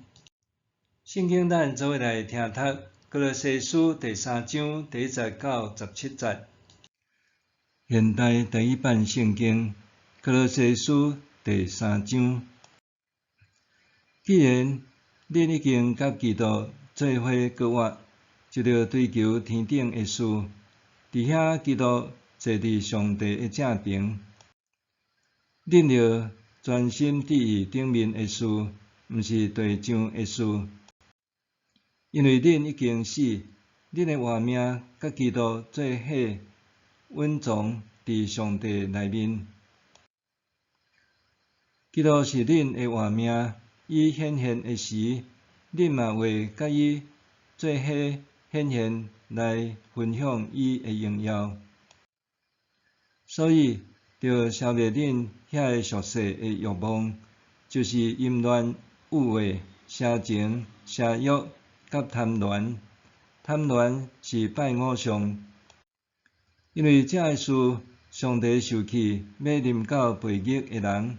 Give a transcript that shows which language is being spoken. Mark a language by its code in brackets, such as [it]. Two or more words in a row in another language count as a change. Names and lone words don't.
[nan] 圣经咱做伙来听读哥罗西书第3章第1节到17节。现代第一版圣经哥罗西书第3章。既然恁已经甲基督做伙各活，就着追求天顶的事。伫遐，基督坐伫上帝的正边，恁着专心伫伊顶面的事，毋是地上的事。因为恁已经死，恁的活命甲基督做伙稳藏伫上帝内面。基督是恁的活命，伊显现的时，恁嘛会甲伊做伙显现来分享伊的荣耀。所以，着消灭恁遐个俗世的欲望，就是淫乱、污秽、邪情、邪欲甲贪恋。贪恋是拜偶像，因为这个事，上帝受气要临到悖逆的人。